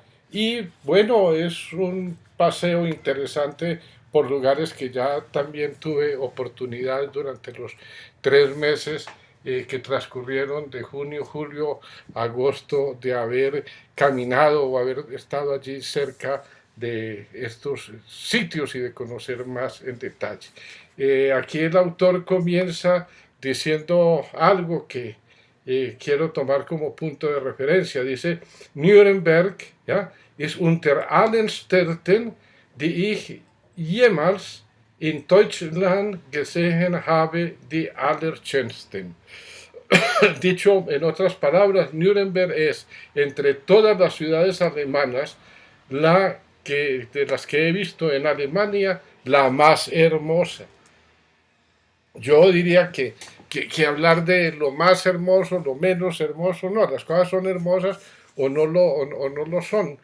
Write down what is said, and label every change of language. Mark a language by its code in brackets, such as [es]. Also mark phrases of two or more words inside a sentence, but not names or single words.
[es] Y bueno, es un paseo interesante por lugares que ya también tuve oportunidad durante los 3 meses que transcurrieron de junio, julio, agosto, de haber caminado o haber estado allí cerca de estos sitios y de conocer más en detalle. Aquí el autor comienza diciendo algo que quiero tomar como punto de referencia. Dice, Nuremberg, ¿ya? [de] Ist unter allen Städten, die ich jemals in Deutschland gesehen habe, die allerschönsten. [es] Dicho en otras palabras, Nuremberg es, entre todas las ciudades alemanas, de las que he visto en Alemania, la más hermosa. Yo diría que hablar de lo más hermoso, lo menos hermoso, no, las cosas son hermosas o no lo son.